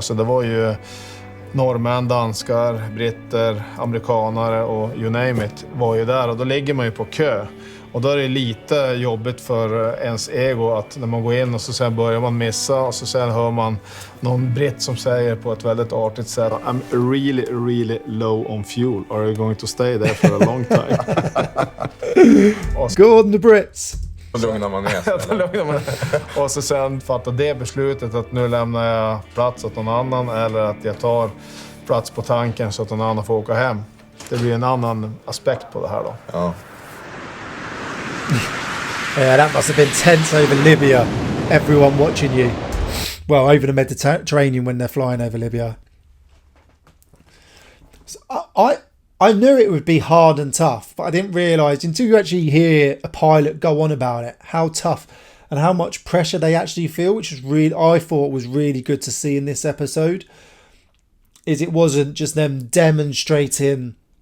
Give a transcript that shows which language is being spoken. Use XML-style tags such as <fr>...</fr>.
<sv>Så det var ju norrmän, danskar, britter, amerikanare och</sv> <en>you name it</en> <sv>var ju där, och då ligger man ju på kö. Och då är det lite jobbigt för ens ego att när man går in och så sen börjar man missa, och så sen hör man någon britt som säger på ett väldigt artigt sätt:</sv> <en>I'm really low on fuel. Are you going to stay there for a long time? Go on the Brits!</en> <sv>Då lugnar man ner. Och så sen fattar det beslutet att nu lämnar jag plats åt någon annan, eller att jag tar plats på tanken så att någon annan får åka hem. Det blir en annan aspekt på det här då. Ja.</sv> <en>Yeah, that must have been tense over Libya. Everyone watching you. Well, over the Mediterranean when they're flying over Libya. So I knew it would be hard and tough, but I didn't realise until you actually hear a pilot go on about it, how tough and how much pressure they actually feel, which is I thought was really good to see in this episode. Is it wasn't just them demonstrating</en>